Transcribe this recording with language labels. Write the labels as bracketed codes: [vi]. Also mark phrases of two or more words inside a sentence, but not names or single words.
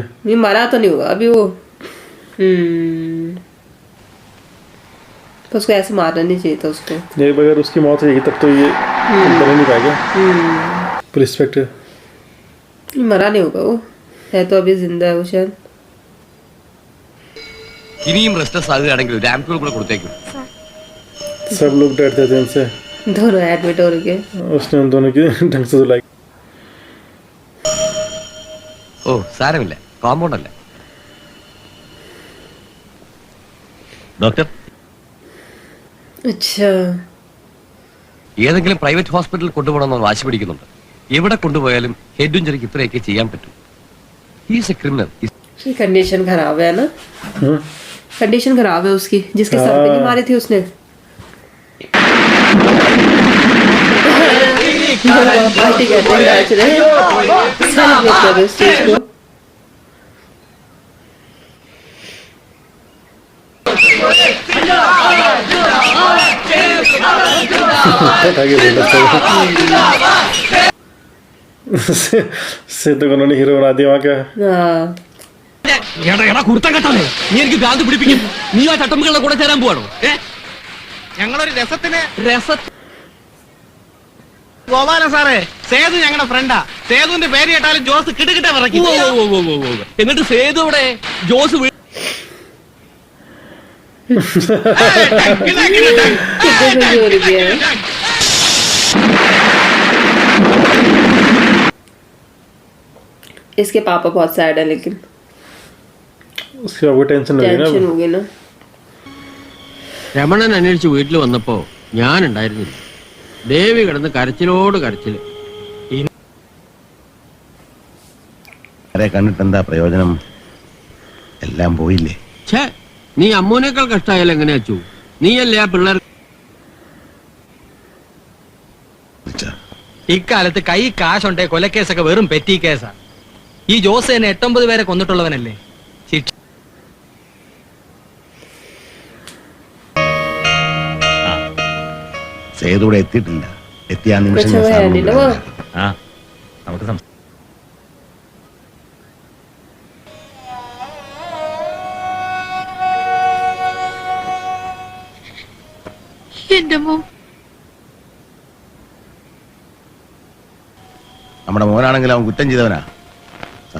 [hi] ये मरा तो नहीं होगा अभी वो। तो उसको ऐसे मारना नहीं चाहिए था उसको। ये अगर उसकी मौत होगी तब तो ये बन नहीं पाएगा। रिस्पेक्ट मरा नहीं होगा वो, है तो अभी जिंदा है वो शायद। [ml] ഇനിയും റെസ്റ്റ്ലെസ് ആകുകയാണെങ്കിൽ ഒരു ആംപ്യൂൾ കൂടെ കൊടുത്തേക്കും. [hi] सब लोग डरते थे इनसे। दोनों एडमिट हो गए। उसने उन दोनों की ढंग से धुलाई। [ml] ഓ സാരമില്ല, കോമ്പൗണ്ട് അല്ലേ. ഡോക്ടർ, [hi] अच्छा [ml] ഏതെങ്കിലും പ്രൈവറ്റ് ഹോസ്പിറ്റലിൽ കൊണ്ടുപോകണമെന്ന് വാശി പിടിക്കുന്നുണ്ട്. എവിടെ കൊണ്ടുപോയാലും ഹെഡ് ഇഞ്ചറിക്ക് ഇത്രയൊക്കെ ചെയ്യാൻ പറ്റും. [en] He's a criminal. [hi] कंडीशन खराब है ना। कंडीशन खराब है उसकी, जिसके सर पे नहीं मारी थी उसने। पार्टी करते हैं नाच रहे हैं, सेलिब्रेट कर रहे हैं इस चीज को। से तो उन्होंने हीरो बना दिया वहाँ का। हाँ [ml] കുർത്തം കെട്ടാലേ നീ എനിക്ക് ഭ്രാന്ത് പിടിപ്പിക്കും. നീ ആ ചട്ടമ്പികളുടെ കൂടെ ചേരാൻ പോവാണോ? ഞങ്ങളൊരു രസത്തിന് രസ ഗോപാലൻ സാറേ, സേതു ഞങ്ങളുടെ ഫ്രണ്ടാ. സേതുവിന്റെ പേര് കേട്ടാലും ജോസ് കിടുകിട്ട വിറയ്ക്കും. എന്നിട്ട് സേതു ഇവിടെ ജോസ് [hi] कितने खुश हो रही है। इसके पापा बहुत सैड है, लेकिन उसके बाबू टेंशन हो गई टेंशन ना। हो गई ना। [ml] രമണൻ അന്വേഷിച്ച് വീട്ടിൽ വന്നപ്പോ ഞാൻ ഉണ്ടായിരുന്നില്ല. ദേവി കിടന്ന് കരച്ചിലോട് കരച്ചില്. ആരെ കണ്ടിട്ട് എന്താ പ്രയോജനം? എല്ലാം പോയില്ലേ. ഛേ, നീ അമ്മൂനേക്കാൾ കഷ്ടായാലും എങ്ങനെയാ അച്ചു? നീയല്ലേ ആ പിള്ളേർ. ഇക്കാലത്ത് കൈ കാശുണ്ടേ കൊലക്കേസൊക്കെ വെറും പെറ്റി കേസാ. ഈ ജോസ് തന്നെ 8-9 പേരെ കൊന്നിട്ടുള്ളവനല്ലേ. ശിക്ഷ സേതുവിടെ എത്തിയിട്ടില്ല. എത്തിയ ആ നിമിഷം [hi] कुछ [ml] ഞാൻ [hi] है [ml] സാറിനോട് [hi] नहीं ना वो। [ml] പറയാം. നമുക്ക് എന്റെ മോൻ നമ്മുടെ മോനാണെങ്കിൽ അവൻ കുറ്റം ചെയ്തവനാ സാർ.